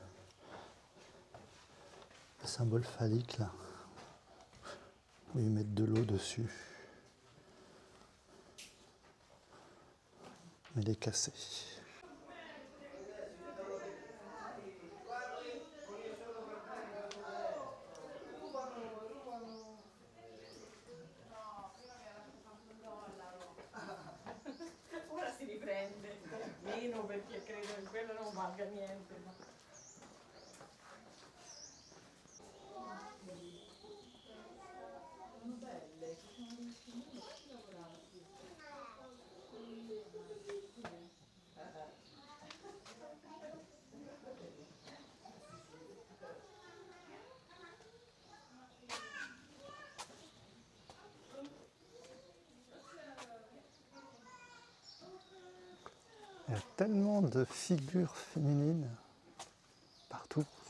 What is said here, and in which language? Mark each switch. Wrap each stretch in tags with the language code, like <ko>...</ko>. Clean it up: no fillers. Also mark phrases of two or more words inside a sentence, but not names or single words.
<fr>symbole phallique là, où ils mettent de l'eau dessus. Mais il est cassé.</fr> <it>Ora si riprende, meno perché credo che quello non valga niente.</it> <fr>Il y a tellement de figures féminines partout.</fr>